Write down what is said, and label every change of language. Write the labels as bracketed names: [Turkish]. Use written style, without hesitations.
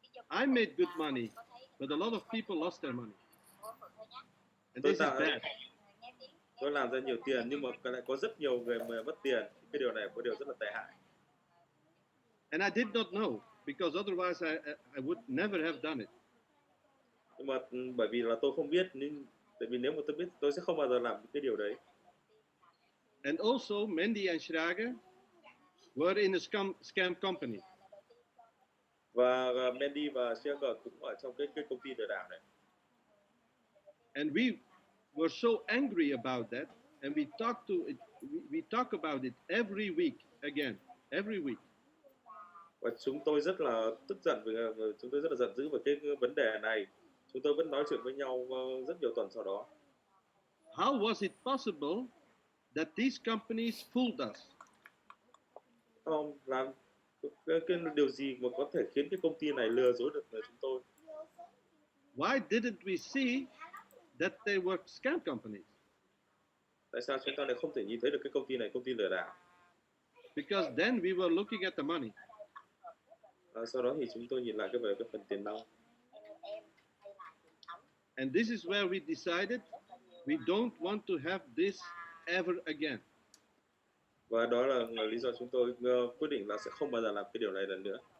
[English] I made good money, but a lot of people lost their money. And this is bad. [Vietnamese] Tôi làm ra nhiều tiền nhưng mà lại có rất nhiều người mà mất tiền. Cái điều này có điều rất là tệ hại. [English] And I did not know because otherwise I would never have done it. [Vietnamese] Nhưng mà bởi vì là tôi không biết, nên tại vì nếu mà tôi biết tôi sẽ không bao giờ làm cái điều đấy. [English] And also Mendy and Schrager were in a scam company. [Vietnamese] Và Mendy và Schrager cũng ở trong cái công ty lừa đảo này. [English] And we were so angry about that, and we talk about it every week again, every week. [Vietnamese] Và chúng tôi rất là tức giận chúng tôi rất là giận dữ về cái vấn đề này. Chúng tôi vẫn nói chuyện với nhau rất nhiều tuần sau đó. [English] How was it possible that these companies fooled us? [Vietnamese] Không, làm cái điều gì mà có thể khiến cái công ty này lừa dối được chúng tôi? [English] Why didn't we see that they were scam companies? [Vietnamese] Tại sao chúng ta lại không thể nhìn thấy được cái công ty này công ty lừa đảo? [English] Because then we were looking at the money. [Vietnamese] Sau đó thì chúng tôi nhìn lại về cái phần tiền nong. [English] And this is where we decided we don't want to have this ever again. [Vietnamese] Và đó là lý do chúng tôi quyết định là sẽ không bao giờ làm cái điều này lần nữa.